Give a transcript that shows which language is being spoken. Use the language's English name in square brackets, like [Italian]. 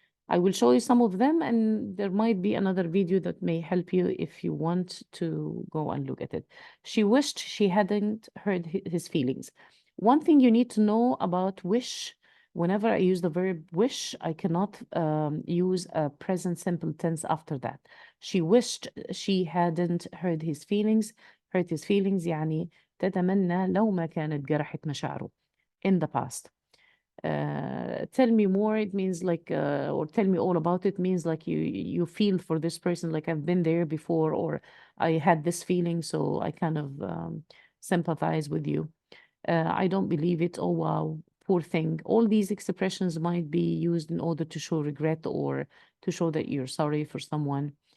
[English] I will show you some of them, and there might be another video that may help you if you want to go and look at it. She wished she hadn't hurt his feelings. One thing you need to know about wish, whenever I use the verb wish, I cannot use a present simple tense after that. She wished she hadn't hurt his feelings. Hurt his feelings [Arabic] يعني تتمنى لو ما كانت جرحت مشاعره. [English] In the past. Tell me more, it means like, or tell me all about it means like you feel for this person, like I've been there before, or I had this feeling, so I kind of sympathize with you. I don't believe it. Oh, wow, poor thing. All these expressions might be used in order to show regret or to show that you're sorry for someone.